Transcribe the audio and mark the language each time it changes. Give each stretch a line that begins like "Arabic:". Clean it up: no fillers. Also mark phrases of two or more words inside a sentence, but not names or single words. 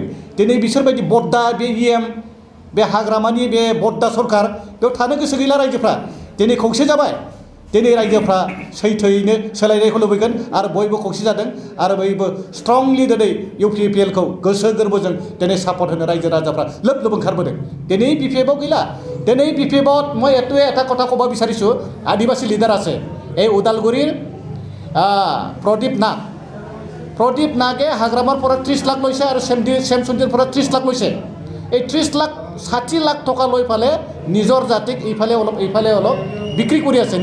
Bodo: दिनै बिसोरबायदि बद्दा बे EM बे हाग्रामानि बे बद्दा सरकार बेयाव थानो गोसो गैला रायजोफ्रा। दिनै खौसे जाबाय। दिनै रायजोफ्रा सैथोयैनो सोलायनायखौ लुबैगोन आरो बयबो खौसे जादों आरो बयबो स्ट्रंलि दिनै UPPLखौ गोसो गोरबोजों दिनै सापर्ट होनो रायजो राजाफ्रा लोब लोब ओंखारबोदों। दिनै BPFआव गैला।
Assamese: दिनै BPFত মই এটা কথা ক'ব বিচাৰিছোঁ, আদিবাসী লিডাৰ আছে এই ওদালগুৰিৰ প্ৰদীপ নাগে হাগ্ৰামাৰ পৰা 30 লাখ লৈছে আৰু চেমচুন্দিৰ পৰা 30 লাখ লৈছে। এই 30 লাখ 60 লাখ টকা লৈ পালে নিজৰ জাতিক এইফালে অলপ বিক্ৰী কৰি আছে।